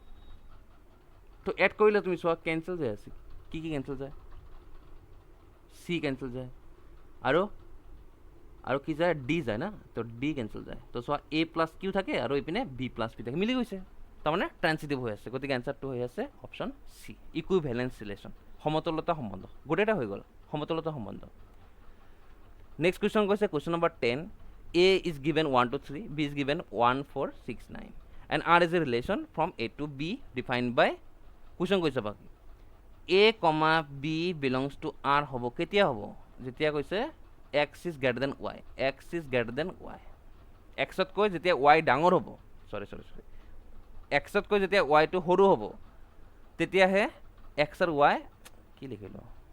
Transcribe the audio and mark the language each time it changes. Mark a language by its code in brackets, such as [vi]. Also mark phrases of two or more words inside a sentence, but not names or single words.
[as] তো এড কৰিলে তুমি চোৱা কেঞ্চেল যায় আছে কি কেঞ্চেল যায় চি কেঞ্চেল যায় আৰু কি যায় ডি যায় না তো ডি কেঞ্চেল যায় তো চোৱা এ প্লাছ কিউ থাকে আৰু এইপিনে বি প্লাছ পি থাকে মিলি গৈছে তাৰমানে ট্ৰান্সিটিভ হৈ আছে গতিকে এনচাৰটো হৈ আছে অপশ্যন চি [en] equivalence relation [as] সমতুলতা সম্বন্ধ গোটেইটা হৈ গ'ল সমতুলতা সম্বন্ধ [en] next question [as] কৈছে [en] question number 10 A is given 1 to 3 B is given 1 4 6 9 and R is a relation from A to B defined by question [as] কৈছে বাকী এ কমা বি বিলংছ টু আৰ হ'ব কেতিয়া হ'ব যেতিয়া কৈছে [en] x is greater than y [as] এক্সতকৈ যেতিয়া ৱাই ডাঙৰ হ'ব চৰি এক্সতকৈ যেতিয়া ৱাইটো সৰু হ'ব তেতিয়াহে এক্স আৰু ৱাই কি লিখিলোঁ